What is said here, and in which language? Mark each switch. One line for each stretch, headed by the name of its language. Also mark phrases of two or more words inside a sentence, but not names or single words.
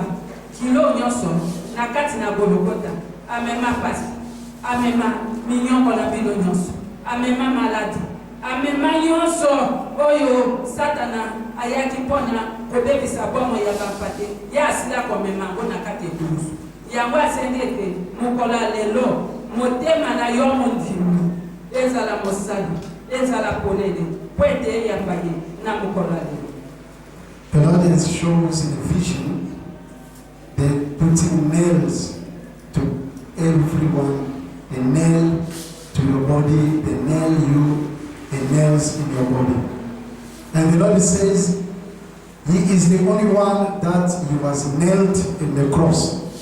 Lingala: kilo nyonso na kati na Golgota amema pasi amema minyongo na bino nyonso amema maladi amema nyonso oyo satana ayaki mpona kobebisa bomo ya bampate ye asila komema ngo na kati ekulusu yango asengi ete mokolo ya lelo motema na yo mondimi ezala mosali ezala polele po ete eyamba ye na mokolo ya lelo.
English: The Lord shows in a vision they're putting nails to everyone, a nail to your body, they nail you, a nails in your body. And the Lord says, He is the only one that He was nailed in the cross.